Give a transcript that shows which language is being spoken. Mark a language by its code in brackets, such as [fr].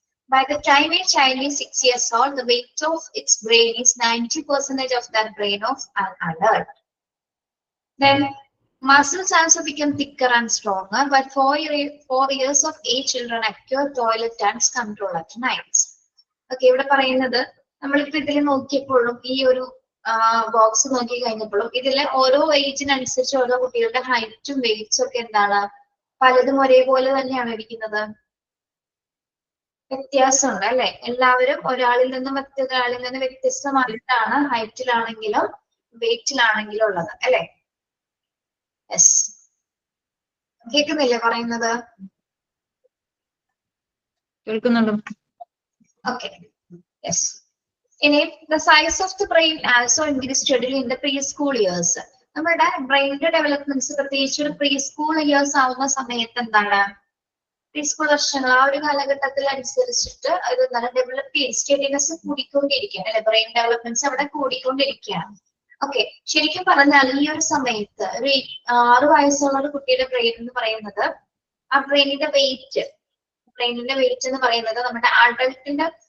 [en] By the time a child is 6 years old, the weight of its brain is 90% of that brain of an adult. Then muscles also become thicker and stronger. By 4 years of age, children acquire toilet and control at night. [ml] Okay, ഇവിടെ പറയുന്നത് നമ്മളിപ്പോ ഇതിൽ നോക്കിയപ്പോഴും ഈ ഒരു box നോക്കി കഴിഞ്ഞപ്പോഴും ഇതിലെ ഓരോ ഏജിനനുസരിച്ച് ഓരോ കുട്ടികളുടെ ഹൈറ്റും വെയിറ്റ്സും ഒക്കെ എന്താണ്, പലതും ഒരേപോലെ തന്നെയാണ് ഇരിക്കുന്നത്? വ്യത്യാസമുണ്ട് അല്ലെ? എല്ലാവരും ഒരാളിൽ നിന്നും മറ്റൊരാളിൽ നിന്ന് വ്യത്യസ്തമായിട്ടാണ് ഹൈറ്റിലാണെങ്കിലും വെയിറ്റിലാണെങ്കിലും ഉള്ളത് അല്ലെ? യെസ്. കേൾക്കുന്നില്ലേ പറയുന്നത്? കേൾക്കുന്നുണ്ടോ? [en] Okay, yes. [ml] ഇനി [en] the size of the brain also increases steadily in the preschool years. [ml] നമ്മുടെ ബ്രെയിനിന്റെ ഡെവലപ്മെന്റ്സ് പ്രത്യേകിച്ച് ഒരു പ്രീ സ്കൂൾ ഇയേഴ്സ് ആവുന്ന സമയത്ത് എന്താണ്, പ്രീ സ്കൂൾ വർഷങ്ങൾ ആ ഒരു കാലഘട്ടത്തിൽ അനുസരിച്ചിട്ട് അത് എന്താണ് ഡെവലപ്പ് ചെയ്ത് സ്റ്റഡിനെസ് കൂടിക്കൊണ്ടിരിക്കുകയാണ് അല്ലെ? ബ്രെയിൻ ഡെവലപ്മെന്റ്സ് അവിടെ കൂടിക്കൊണ്ടിരിക്കുകയാണ്. ഓക്കെ, ശരിക്കും പറഞ്ഞാൽ ഈ ഒരു സമയത്ത് ഒരു 6 വയസ്സുള്ള ഒരു കുട്ടിയുടെ ബ്രെയിൻ എന്ന് പറയുന്നത്, ആ ബ്രെയിനിന്റെ വെയിറ്റ് എന്ന് പറയുന്നത് നമ്മുടെ അഡൾട്ടിന്റെ